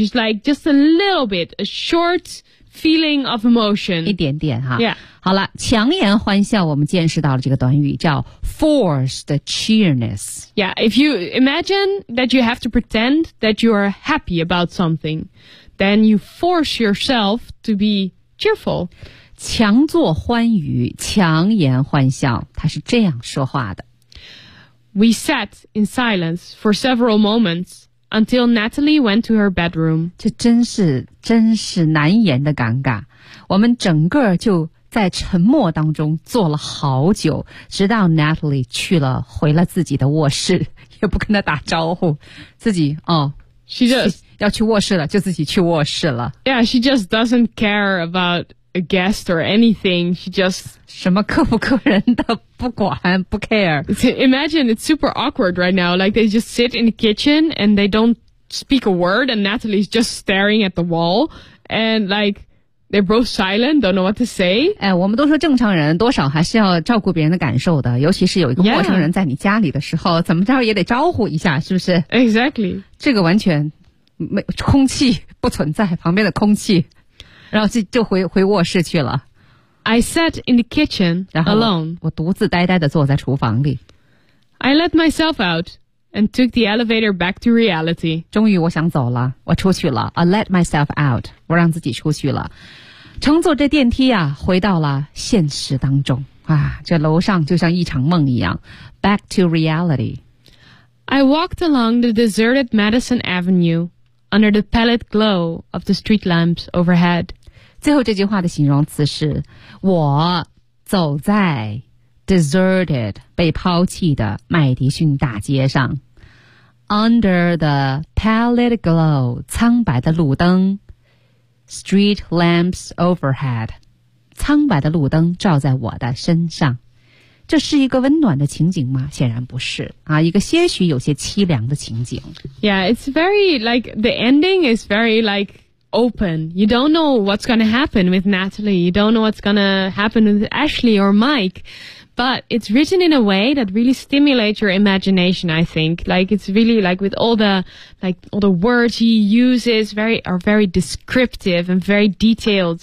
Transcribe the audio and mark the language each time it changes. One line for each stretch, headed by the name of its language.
English: is like just a little bit, a short feeling of emotion.
Chinese: 一点点哈。
English: Yeah.
Chinese: 好了，强颜欢笑，我们见识到了这个短语叫
English: forced cheeriness. Yeah, if you imagine that you have to pretend that you are happy about something, then you force yourself to be cheerful.
Chinese: 强作欢愉，强颜欢笑，他是这样说话的。
English: We sat in silence for several moments until Natalie went to her bedroom.
Chinese: 这真是难言的尴尬，我们整个就在沉默当中坐了好久，直到 Natalie 回了自己的卧室，也不跟他打招呼，自己哦
English: she just,
Chinese: 要去卧室了，就自己去卧室了。
English: Yeah, she just doesn't care about a guest or anything. She just
Chinese: 什么客不客人的不管不 care.
English: Imagine it's super awkward right now. Like they just sit in the kitchen and they don't speak a word, and Natalie's just staring at the wall and like. They're both silent, don't know what to say.
Chinese: 哎，我们都说正常人多少还是要照顾别人的感受的，尤其是有一个陌生人在你家里的时候、
English: yeah.
Chinese: 怎么着也得招呼一下，是不是？
English: Exactly.
Chinese: 这个完全没空气不存在，旁边的空气，然后就回卧室去了。
English: I sat in the kitchen alone.
Chinese: 我独自呆呆地坐在厨房里。
English: I let myself out and took the elevator back to reality.
Chinese: 终于我想走了，我出去了。
English: I let myself out.
Chinese: 我让自己出去了。乘坐这电梯啊，回到了现实当中。啊，这楼上就像一场梦一样。
English: Back to reality. I walked along the deserted Madison Avenue under the pallid glow of the street lamps overhead.
Chinese: 最后这句话的形容词是，我走在deserted, 被抛弃的麦迪逊大街上。
English: Under the pallid glow,
Chinese: 苍白的路灯。
English: Street lamps overhead,
Chinese: 苍白的路灯照在我的身上。这是一个温暖的情景吗？显然不是。啊，一个些许有些凄凉的情景。
English: Yeah, it's very, like, the ending is very, like,open. You don't know what's going to happen with Natalie. You don't know what's going to happen with Ashley or Mike. But it's written in a way that really stimulates your imagination, I think. Like, it's really like with all the words he uses are very descriptive and very detailed.